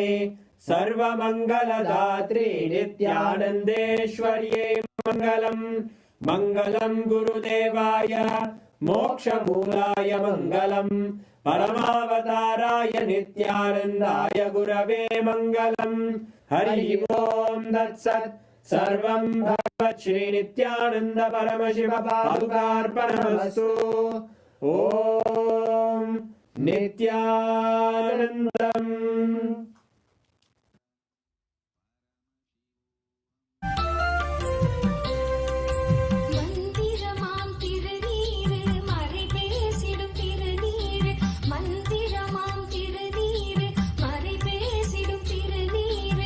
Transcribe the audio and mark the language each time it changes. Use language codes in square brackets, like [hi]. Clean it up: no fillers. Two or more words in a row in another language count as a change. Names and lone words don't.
[sa] सर्वमङ्गलदात्रे नित्यानन्देश्वर्यै मङ्गलम् मङ्गलं गुरुदेवाय मोक्षमूलाय मङ्गलम् परमावताराय नित्यानन्दाय गुरवे मङ्गलम् हरि ओम् तत्सत् सर्वं भगवत् श्रीनित्यानन्द परमशिव पादुकार्पणमस्तु ॐ नित्यानन्दम् [ta] மந்திரமாம் திருநீரு மறை பேசிடும் திருநீரு மந்திரமாம் திருநீரு மறை பேசிடும் திருநீரு